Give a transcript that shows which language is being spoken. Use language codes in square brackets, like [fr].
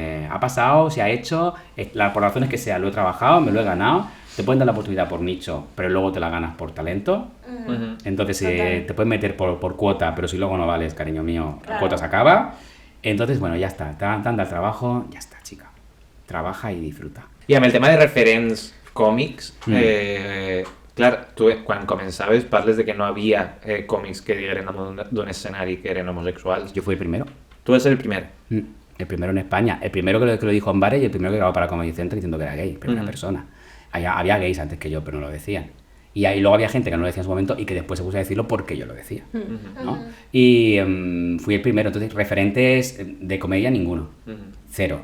[es] Ha pasado, se ha hecho, por razones que sea, lo he trabajado, me lo he ganado. Te pueden dar la oportunidad por nicho, pero luego te la ganas por talento. Entonces te pueden meter por cuota, pero si luego no vales, cariño mío, la cuota se acaba. Entonces, bueno, ya está. Te dan el trabajo, ya está, chica. Trabaja y disfruta. [ca] I amb el tema de referents còmics, clar, tu quan començaves parles de que no havia còmics que digueren d'un escenari que eren homosexuals. [es] Yo fui el primero. [ca] Tu vas ser el primer. [es] El primero en España. El primero que lo dijo en bares y el primero que grabó para Comedy Central diciendo que era gay, primera persona. Había gays antes que yo, pero no lo decían. Y ahí luego había gente que no lo decía en su momento y que después se puso a decirlo porque yo lo decía, ¿no? Y fui el primero. Entonces, referentes de comedia, ninguno. Cero.